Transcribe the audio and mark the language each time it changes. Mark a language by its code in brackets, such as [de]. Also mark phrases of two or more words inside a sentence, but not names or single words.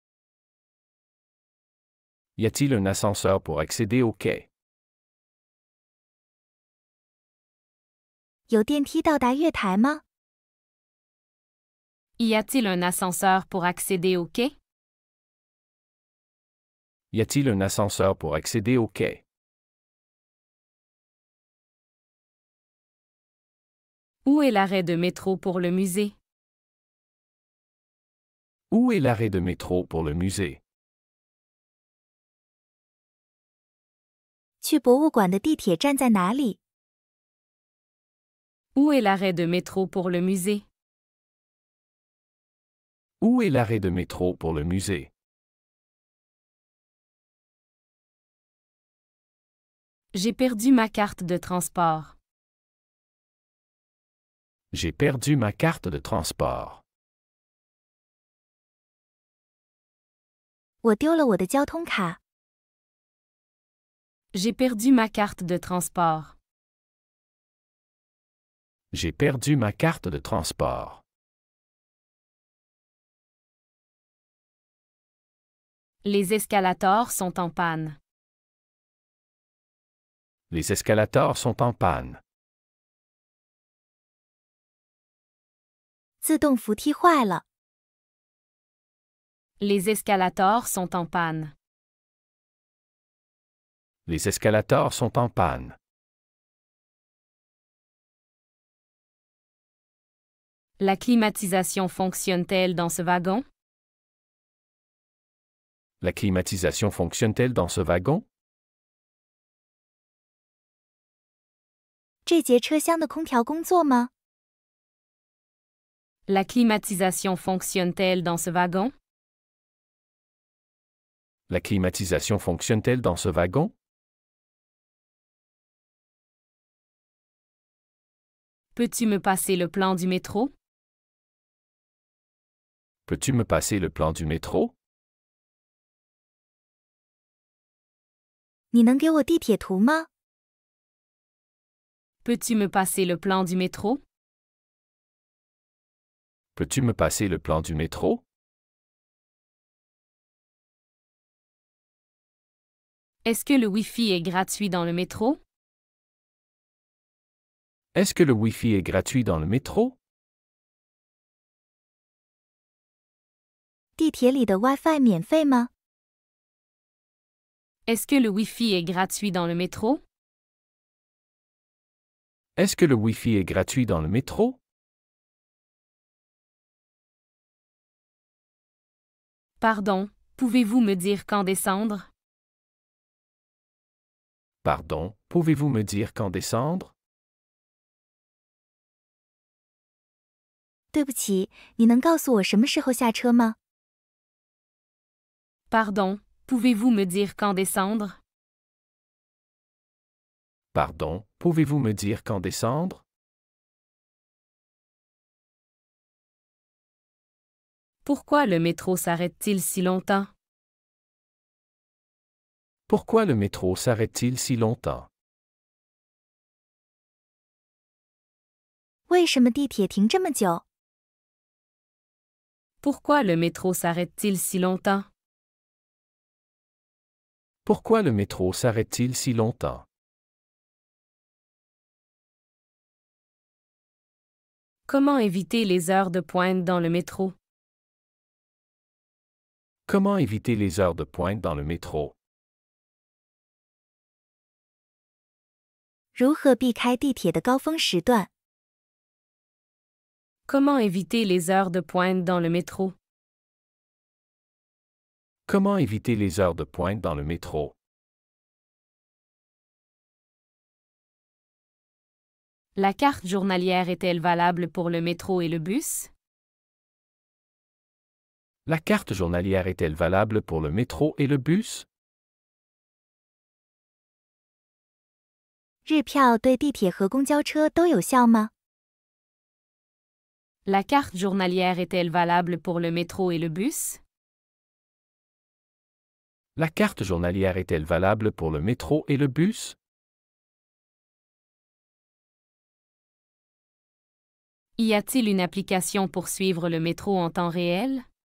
[fr] Y a-t-il un ascenseur pour accéder au quai? [zh] 有电梯到达月台吗？ [fr] Y a-t-il un ascenseur pour accéder au quai? Y a-t-il un ascenseur pour accéder au quai? Où est l'arrêt de métro pour le musée? Où est l'arrêt de métro pour le musée? [zh] 去博物馆的地铁站在哪里？ [fr] Où est l'arrêt de métro pour le musée? Où est l'arrêt de métro pour le musée? J'ai perdu ma carte de transport. J'ai perdu ma carte de transport. [zh] 我丢了我的交通卡。 [fr] J'ai perdu ma carte de transport. J'ai perdu ma carte de transport. Les escalators sont en panne. Les escalators sont en panne. [zh] 自动扶梯坏了。 [fr] Les escalators sont en panne. Les escalators sont en panne. La climatisation fonctionne-t-elle dans ce wagon? La climatisation fonctionne-t-elle dans ce wagon? [zh] 这节车厢的空调工作吗？ [fr] La climatisation fonctionne-t-elle dans ce wagon? La climatisation fonctionne-t-elle dans ce wagon? Peux-tu me passer le plan du métro? Peux-tu me passer le plan du métro? [zh] 你能给我地铁图吗？ [fr] Peux-tu me passer le plan du métro? Peux-tu me passer le plan du métro? Est-ce que le Wi-Fi est gratuit dans le métro? Est-ce que le Wi-Fi est gratuit dans le métro? [zh] 地铁里的 WiFi 免费吗？ [fr] Est-ce que le Wi-Fi est gratuit dans le métro? Est-ce que le Wi-Fi est gratuit dans le métro? Pardon, pouvez-vous me dire quand descendre? Pardon, pouvez-vous me dire quand descendre? [zh] 对不起，你能告诉我什么时候下车吗？ [fr] Pardon, pouvez-vous me dire quand descendre? Pardon, pouvez-vous me dire quand descendre? Pourquoi le métro s'arrête-t-il si longtemps? Pourquoi le métro s'arrête-t-il si longtemps? [zh] 为什么地铁停这么久？ [fr] Pourquoi le métro s'arrête-t-il si longtemps? Pourquoi le métro s'arrête-t-il si longtemps? Comment éviter les heures de pointe dans le métro? Comment éviter les heures de pointe dans le métro? [zh] 如何避开地铁的高峰时段？ [fr] Comment éviter les heures de pointe dans le métro? Comment éviter les heures de pointe dans le métro? La carte journalière est-elle valable pour le métro et le bus? La carte journalière est-elle valable pour le métro et le bus? [zh] 日票对地铁和公交车都有效吗？ [fr] La carte journalière est-elle valable pour le métro et le bus? La carte journalière est-elle valable pour le métro et le bus? Y a-t-il une application pour suivre le métro en temps réel?